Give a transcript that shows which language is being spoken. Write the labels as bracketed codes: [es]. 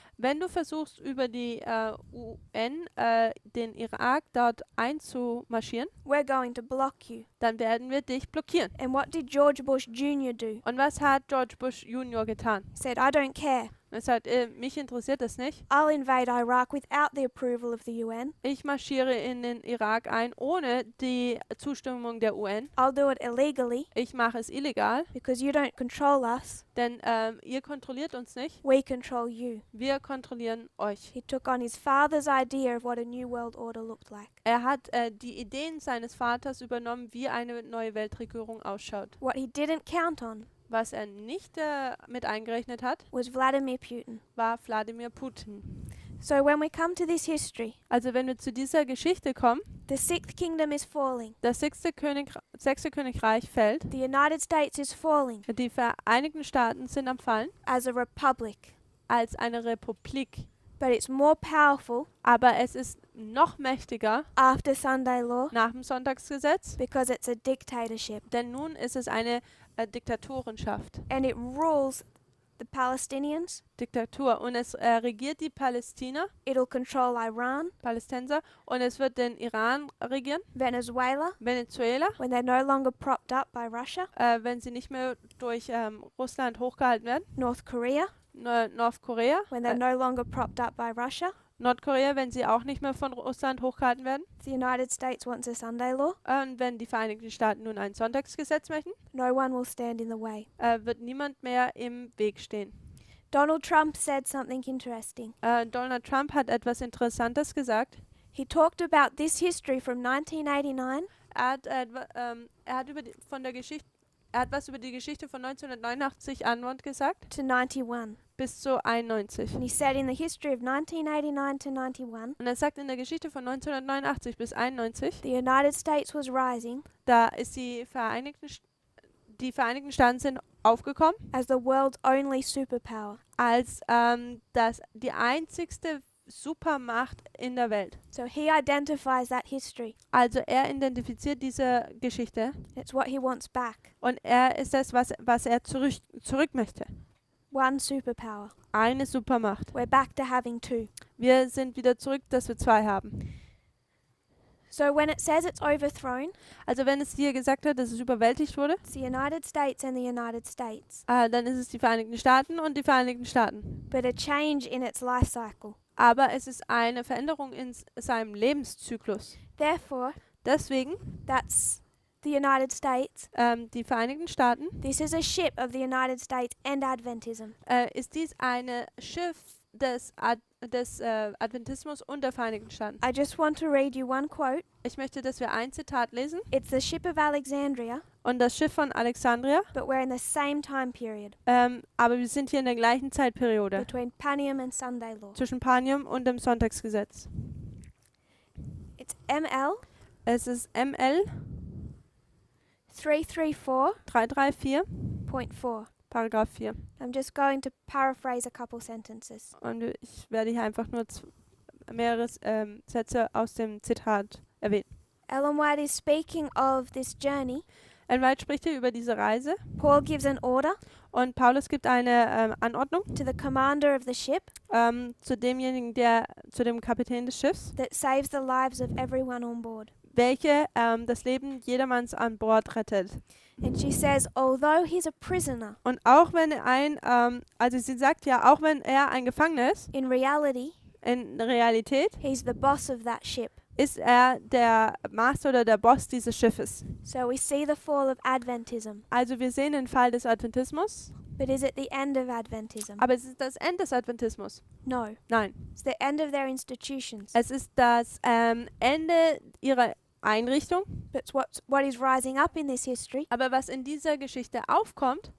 [de] wenn du versuchst, über die UN den Irak dort einzumarschieren, [en] we're going to block you. [de] dann werden wir dich blockieren. [en] And what did George Bush Jr. do? [de] Und was hat George Bush Junior getan? [en] He said, I don't care. [de] Er sagt, mich interessiert das nicht. [en] I'll invade Iraq without the approval of the UN. [de] Ich marschiere in den Irak ein, ohne die Zustimmung der UN. [en] I'll do it illegally [de] Ich mache es illegal, [en] because you don't control us. [de] denn ihr kontrolliert uns nicht. [en] We control you. [de] Wir kontrollieren euch. [en] He took on his father's idea of what a new world order looked like. [de] Er hat die Ideen seines Vaters übernommen, wie eine neue Weltregierung ausschaut. [en] What he didn't count on [de] Was er nicht mit eingerechnet hat, [en] was Vladimir Putin. [de] war Wladimir Putin. [en] So when we come to this history, [de] Also wenn wir zu dieser Geschichte kommen, [en] the sixth kingdom is falling. [de] das sechste Königreich fällt, [en] The United States is falling [de] die Vereinigten Staaten sind am Fallen, [en] as a republic. [de] als eine Republik. [en] But it's more powerful [de] Aber es ist noch mächtiger [en] after Sunday law [de] nach dem Sonntagsgesetz, [en] because it's a dictatorship. [de] denn nun ist es eine Diktatorenschaft. [en] And it rules the Palestinians. [de] Diktatur. Und es regiert die Palästina, [en] It'll control Iran, [de] Palästinenser, und es wird den Iran regieren, [en] Venezuela, [de] Venezuela, [en] when they're no longer propped up by Russia, [de] wenn sie nicht mehr durch Russland hochgehalten werden, [en] North Korea, [de] Nordkorea, [en] when they're no longer propped up by Russia. [de] Nordkorea, wenn sie auch nicht mehr von Russland hochgehalten werden, [en] The United States wants a Sunday law. [de] und wenn die Vereinigten Staaten nun ein Sonntagsgesetz möchten, [en] No one will stand in the way. [de] wird niemand mehr im Weg stehen. [en] Donald Trump said something interesting. [de] Donald Trump hat etwas Interessantes gesagt. [en] He talked about this history from 1989 [de] Er hat was über die Geschichte von 1989 Antwort gesagt [en] to 91. [de] bis zu 91. [en] And he said in the history of 1989 to 91, [de] Und er sagt in der Geschichte von 1989 bis 91, [en] the United States was rising [de] da ist die Vereinigten Staaten sind aufgekommen [en] as the world's only superpower. [de] als die einzigste Supermacht in der Welt. [en] So he identifies that history. [de] Also er identifiziert diese Geschichte [en] It's what he wants back. [de] und er ist das, was er zurück möchte. [en] One superpower. [de] Eine Supermacht. [en] We're back to having two. [de] Wir sind wieder zurück, dass wir 2 haben. [en] So when it says it's overthrown, [de] Also wenn es hier gesagt hat, dass es überwältigt wurde, [en] it's the United States and the United States. [de] dann ist es die Vereinigten Staaten und die Vereinigten Staaten. [en] But a change in its life cycle. [de] Aber es ist eine Veränderung in seinem Lebenszyklus. [en] Therefore, [de] Deswegen, [en] that's the United States. [de] die Vereinigten Staaten, [en] This is a ship of the United States and Adventism. [de] ist dies ein Schiff des Adventismus und der Vereinigten Staaten. [en] I just want to read you one quote. [de] Ich möchte, dass wir ein Zitat lesen. [en] It's the ship of Alexandria, [de] Und das Schiff von Alexandria, [en] but we're in the same time period [de] aber wir sind hier in der gleichen Zeitperiode [en] between Panium and Sunday law. [de] zwischen Panium und dem Sonntagsgesetz. [en] It's ML [de] Es ist ML 334, [en] 334.4. Paragraph 4. I'm just going to paraphrase a couple sentences. [de] Und ich werde hier einfach nur mehrere Sätze aus dem Zitat erwähnen. [en] Ellen White is speaking of this journey. [de] Ellen White spricht hier über diese Reise [en] Paul gives an order [de] und Paulus gibt eine Anordnung [en] to the commander of the ship [de] zu demjenigen, zu dem Kapitän des Schiffs, [en] that saves the lives of everyone on board. [de] welche das Leben jedermanns an Bord rettet. [en] And she says, although he's a prisoner, [de] Und auch wenn also sie sagt ja, auch wenn er ein Gefangener ist, [en] in reality, [de] in Realität [en] he's the boss of that ship. [de] ist er der Master oder der Boss dieses Schiffes. [en] So we see the fall of Adventism. [de] Also wir sehen den Fall des Adventismus, [en] But is it the end of Adventism? [de] aber es ist das Ende des Adventismus. [en] No. [de] Nein, [en] It's the end of their institutions. [de] es ist das Ende ihrer Einrichtung. [en] But what is rising up in this history [de] Aber was in dieser Geschichte aufkommt,